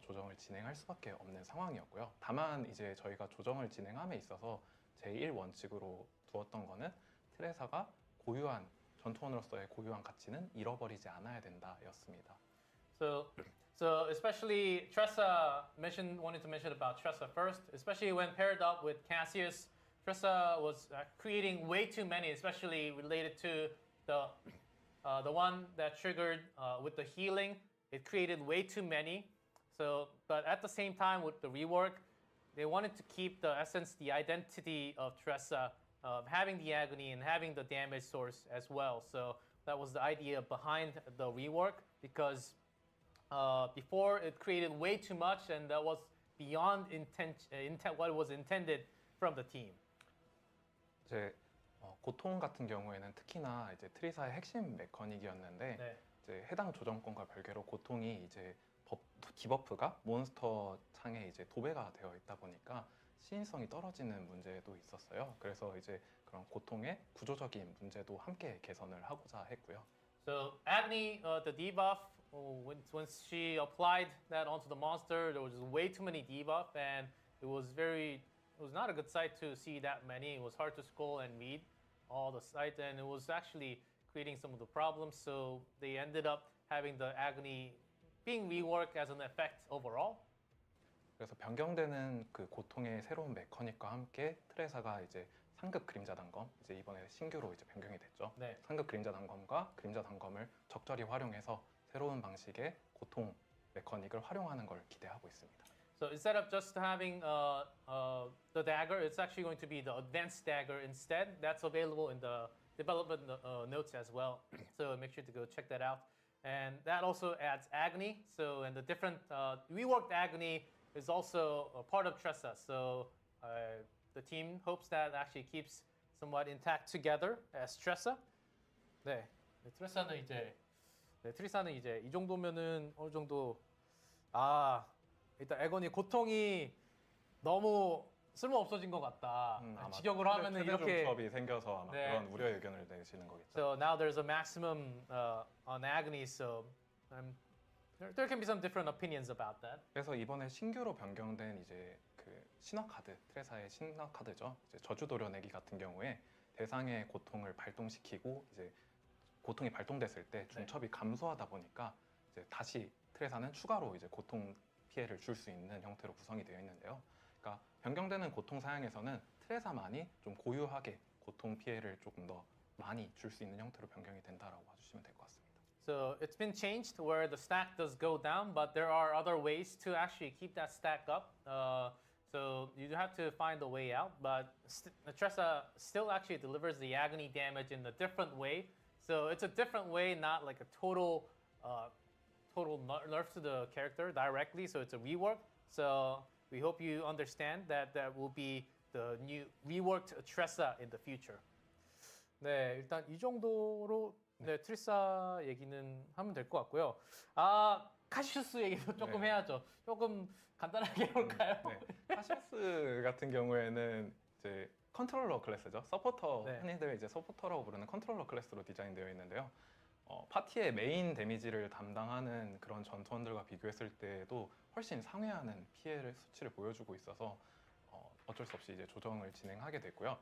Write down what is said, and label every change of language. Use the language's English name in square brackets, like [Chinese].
[Korean] 조정을 진행할 수밖에 없는 상황이었고요. 다만 이제 저희가 조정을 진행함에 있어서 제1 원칙으로 두었던 거는 트레사가 고유한 전투원으로서의 고유한 가치는 잃어버리지 않아야 된다였습니다. [English] So especially Tressa wanted to mention about Tressa first, especially when paired up with Cassius. Tressa was creating way too many, especially related to the one that triggered with the healing. It created way too many. So, but at the same time with the rework, they wanted to keep the essence, the identity of Tressa, having the agony and having the damage source as well. So that was the idea behind the rework, because before it created way too much, and that was beyond what was intended from the team. [Korean] 이제 고통 같은 경우에는 특히나 이제 트리사의 핵심 메커닉이었는데 네. 이제 해당 조정권과 별개로 고통이 이제 디버프가 몬스터 창에 이제 도배가 되어 있다 보니까 시인성이 떨어지는 문제도 있었어요. 그래서 이제 그런 고통의 구조적인 문제도 함께 개선을 하고자 했고요. [English] So Agni, the debuff, when she applied that onto the monster, there was just way too many debuff, and it was not a good sight to see that many. It was hard to scroll and read all the sites, and it was actually creating some of the problems. So they ended up having the Agni being reworked as an effect overall. [Korean] 그래서 변경되는 그 고통의 새로운 메커닉과 함께 트레사가 이제 상급 그림자 단검, 이제 이번에 신규로 이제 변경이 됐죠. 네. 상급 그림자 단검과 그림자 단검을 적절히 활용해서 새로운 방식의 고통 메커닉을 활용하는 걸 기대하고 있습니다. [English] So instead of just having the dagger, it's actually going to be the advanced dagger instead. That's available in the development notes as well. So make sure to go check that out. And that also adds agony. So and the different reworked agony is also a part of Tressa. So the team hopes that actually keeps somewhat intact together as Tressa. [Korean] 네, 트레사는 트리사는 이제 이 정도면은 어느 정도 일단 에건이 고통이 너무 쓸모 없어진 것 같다. 직역으로 하면은 이렇게 조합이 생겨서 아마 네. 그런 우려 의견을 내시는 거겠죠. [English] So now there's a maximum on agony. So there can be some different opinions about that. [Korean] 그래서 이번에 신규로 변경된 이제 그 신화 카드, 트레사의 신화 카드죠. 이제 저주 도려내기 같은 경우에 대상의 고통을 발동시키고 이제 고통이 발동됐을 때 중첩이 감소하다 보니까 이제 다시 트레사는 추가로 이제 고통 피해를 줄 수 있는 형태로 구성이 되어 있는데요. 그러니까 변경되는 고통 사양에서는 트레사만이 좀 고유하게 고통 피해를 조금 더 많이 줄 수 있는 형태로 변경이 된다라고 봐주시면 될 것 같습니다. [English] So it's been changed where the stack does go down, but there are other ways to actually keep that stack up. So you have to find a way out, but Tressa still actually delivers the agony damage in a different way. So it's a different way, not like a total nerf to the character directly. So it's a rework. So we hope you understand that that will be the new reworked Tressa in the future. [Korean] 네, 일단 이 정도로 네, 트리사 얘기는 하면 될 것 같고요. 아, 카시우스 얘기도 조금 네. 해야죠. 조금 간단하게 해볼까요? 네. 카시우스 같은 경우에는 이제 컨트롤러 클래스죠. 서포터, 네. 흔히들 이제 서포터라고 부르는 컨트롤러 클래스로 디자인되어 있는데요. 파티의 메인 데미지를 담당하는 그런 전투원들과 비교했을 때도 훨씬 상회하는 피해를 수치를 보여주고 있어서 어쩔 수 없이 이제 조정을 진행하게 됐고요.